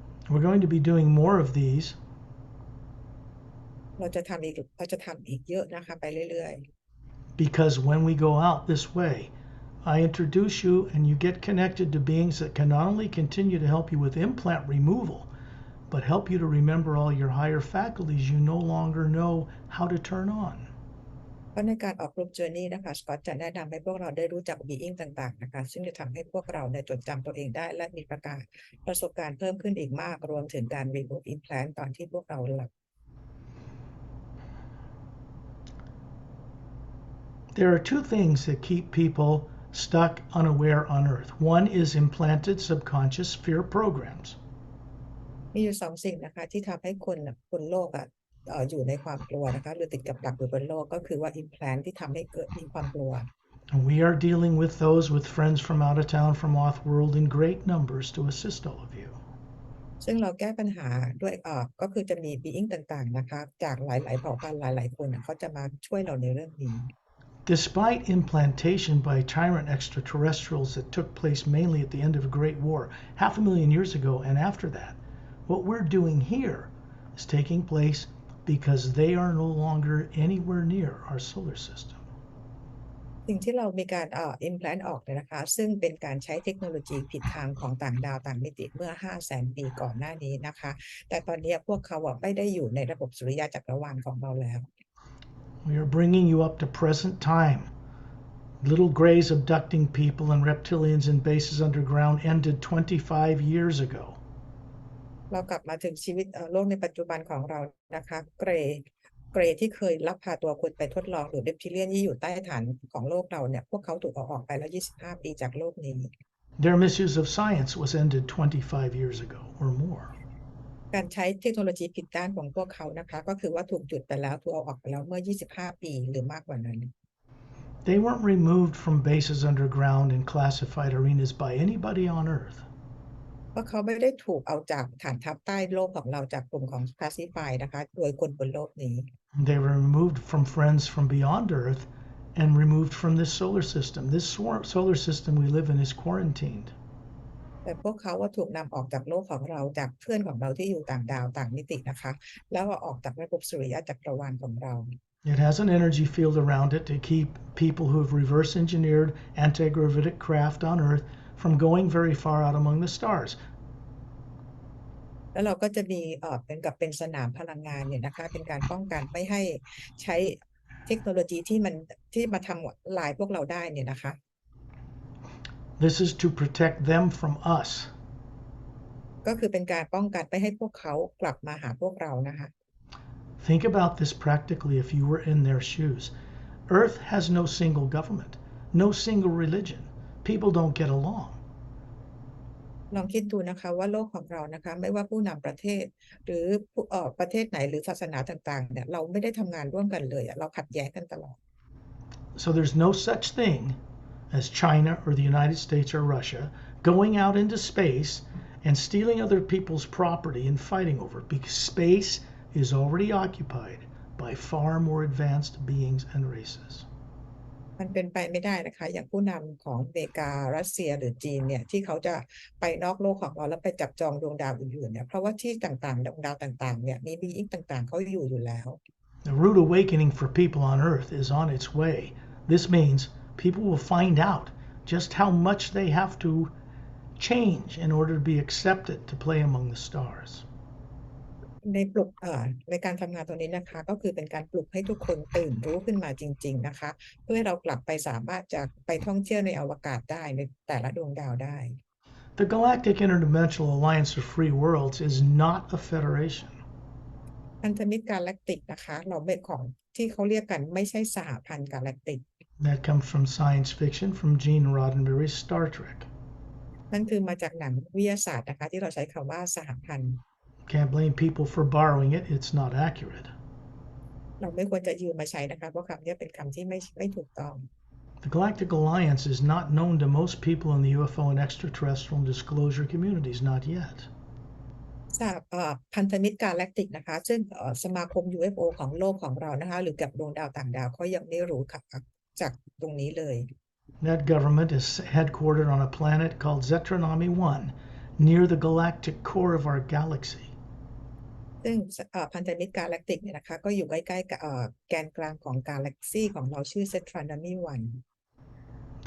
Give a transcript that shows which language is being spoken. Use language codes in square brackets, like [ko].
[en] We're going to be doing more of these. [th] เราจะทำอีกเยอะนะคะไปเรื่อย [en] Because when we go out this way, I introduce you and you get connected to beings that can not only continue to help you with implant removal, but help you to remember all your higher faculties you no longer know how to turn on. [th] ๆเพราะในการออกกรุ๊ปเจอร์นี่นะคะสกอตจะแนะนำให้พวกเราได้รู้จักบีอิงต่างๆนะคะซึ่งจะทำให้พวกเราในจดจำตัวเองได้และมีประสบการณ์เพิ่มขึ้นอีกมากรวมถึงการ [en] remove implant [th] ตอนที่พวกเราหลับ [en] There are two things that keep people stuck unaware on Earth. One is implanted subconscious fear programs. [th] มีอยู่2สิ่งนะคะที่ทำให้คนบนโลกอยู่ในความกลัวนะคะหรือติดกับดักอยู่บนโลกก็คือว่า implant ที่ทำให้เกิดมีความกลัว [en] And we are dealing with those with friends from out of town, from off-world in great numbers to assist all of you. [th] ซึ่งเราแก้ปัญหาด้วยก็คือจะมีบีอิงต่างๆนะคะจากหลายๆเผ่าพันธุ์หลายๆคนเขาจะมาช่วยเราในเรื่องนี้ [en] Despite implantation by tyrant extraterrestrials that took place mainly at the end of a great war 500,000 years ago and after that, what we're doing here is taking place because they are no longer anywhere near our solar system. [th] สิ่งที่เรามีการimplant ออกเนี่ยนะคะซึ่งเป็นการใช้เทคโนโลยีผิดทางของต่างดาวต่างมิติเมื่อ 500,000 ปีก่อนหน้านี้นะคะแต่ตอนนี้พวกเขาไม่ได้อยู่ในระบบสุริยะจักรวาลของเราแล้ว [en] We are bringing you up to present time. Little Greys abducting people and reptilians in bases underground ended 25 years ago. [th] เรากลับมาถึงชีวิตโลกในปัจจุบันของเรานะคะเกรที่เคยลักพาตัวคนไปทดลองหรือเรปทิเลียนที่อยู่ใต้ฐานของโลกเราเนี่ยพวกเขาถูกเอาออกไปแล้ว25 ปีจากโลกนี้ [en] Their misuse of science was ended 25 years ago or more. [th] การใช้เทคโนโลยีผิดด้านของพวกเขานะคะก็คือว่าถูกหยุดไปแล้วถูกเอาออกไปแล้วเมื่อ25 ปีหรือมากกว่านั้น [en] They weren't removed from bases underground and classified arenas by anybody on Earth. [th] เพราะเขาไม่ได้ถูกเอาจากฐานทัพใต้โลกของเราจากกลุ่มของ classify นะคะโดยคนบนโลกนี้ [en] They were removed from friends from beyond Earth and removed from this solar system. This solar system we live in is quarantined. [th] แต่พวกเขาว่าถูกนำออกจากโลกของเราจากเพื่อนของเราที่อยู่ต่างดาวต่างมิตินะคะแล้วออกจากระบบสุริยะจักรวาลของเรา [en] It has an energy field around it to keep people who have reverse engineered anti-gravitic craft on Earth from going very far out among the stars. [th] แล้วเราก็จะมีเป็นสนามพลังงานเนี่ยนะคะเป็นการป้องกันไม่ให้ใช้เทคโนโลยีที่มาทำลายพวกเราได้เนี่ยนะคะ [en] This is to protect them from us. [th] ก็คือเป็นการป้องกันไม่ให้พวกเขากลับมาหาพวกเรานะคะ [en] Think about this practically if you were in their shoes. Earth has no single government, no single religion. People don't get along. [th] ลองคิดดูนะคะว่าโลกของเรานะคะไม่ว่าผู้นำประเทศหรือประเทศไหนหรือศาสนาต่างๆเนี่ยเราไม่ได้ทำงานร่วมกันเลยเราขัดแย้งกันตลอด [en] So there's no such thing as China or the United States or Russia going out into space and stealing other people's property and fighting over it because space is already occupied by far more advanced beings and races. [th] มันเป็นไปไม่ได้นะคะอย่างผู้นำของอเมริการัสเซียหรือจีนเนี่ยที่เขาจะไปนอกโลกของเราแล้วไปจับจองดวงดาวอื่นๆเนี่ยเพราะว่าที่ต่างๆดวงดาวต่างๆเนี่ยมีบีอิงต่างๆเขาอยู่แล้ว [en] The rude awakening for people on Earth is on its way. This means people will find out just how much they have to change in order to be accepted to play among the stars. [th] ในการทำงานตรงนี้นะคะก็คือเป็นการปลุกให้ทุกคนตื่นรู้ขึ้นมาจริงๆนะคะเพื่อให้เรากลับไปสามารถจะไปท่องเที่ยวในอวกาศได้ในแต่ละดวงดาวได้ [en] The Galactic Interdimensional Alliance of Free Worlds is not a federation. [th] พันธมิตรกาแล็กติกนะคะเราไม่ของที่เขาเรียกกันไม่ใช่สหพันธ์กาแล็กติก [en] That comes from science fiction from Gene Roddenberry's Star Trek. [th] นั่นคือมาจากหนังวิทยาศาสตร์นะคะที่เราใช้คำว่าสหพันธ์ [en] Can't blame people for borrowing it. It's not accurate. [th] เราไม่ควรจะยืมมาใช้นะคะเพราะคำนี้เป็นคำที่ไม่ถูกต้อง [en] The Galactic Alliance is not known to most people in the UFO and extraterrestrial disclosure communities, not yet. [th] พันธมิตรกาแล็กติกนะคะซึ่งสมาคม UFO ของโลกของเรานะคะหรือกับดวงดาวต่างดาวเขายังไม่รู้ค่ะจากตรงนี้เลย [en] That government is headquartered on a planet called Zetronomy 1, near the galactic core of our galaxy. [th] ซึ่งพันธมิตรกาแล็กติกเนี่ยนะคะก็อยู่ใกล้ๆกับแกนกลางของกาแล็กซีของเราชื่อ Zetronomy 1